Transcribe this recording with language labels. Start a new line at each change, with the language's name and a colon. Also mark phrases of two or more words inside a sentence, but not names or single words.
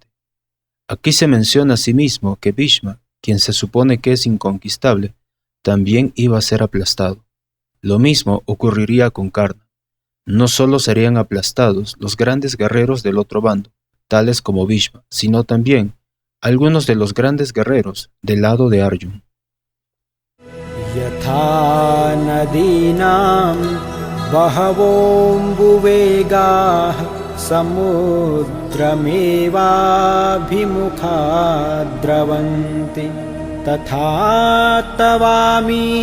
Spanish: Aquí se menciona asimismo que Bhishma, quien se supone que es inconquistable, también iba a ser aplastado. Lo mismo ocurriría con Karna. No solo serían aplastados los grandes guerreros del otro bando, tales como Bhishma, sino también algunos de los grandes guerreros del lado de Arjuna.
Sanskrit: यथा नदीनां बहवोऽम्बुवेगाः समुद्रमेवाभिमुखा द्रवन्ति तथा तवामि